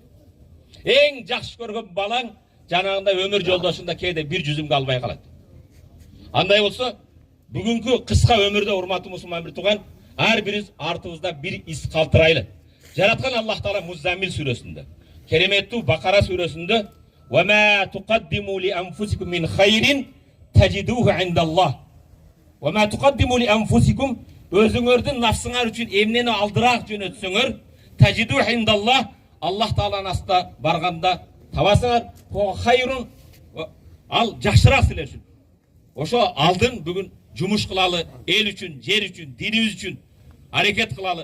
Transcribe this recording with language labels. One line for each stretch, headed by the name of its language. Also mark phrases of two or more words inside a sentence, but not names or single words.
Kyrgyz: Эң жакшы көргөн балаң жанагындай өмүр жолдошунда кээде bir жүзүмгө албай калат. Андай болсо, бүгүнкү кыска өмүрдө урматтуу мусулман бир тууган, ар бирибиз артыбызда бир из калтырайлы. Жараткан Аллах Таала Муззамил сүрөсүндө, кереметтүү Бакара сүрөсүндө
Arabic: "وما تقدموا لأنفسكم من خير تجدوه عند الله". "وما تقدموا لأنفسكم"
Kyrgyz: өзүңөрдүн нафсыңар үчүн эмнени алдыраак жөнөтсөңөр,
Arabic: تجدوه عند الله,
Kyrgyz: Аллах Тааланын астында барганда табасыңар. Хайрун, ал жакшыраак силер үчүн. Ошо алдын бүгүн жумуш кылалы, эл үчүн, жер үчүн, динибиз үчүн аракет кылалы.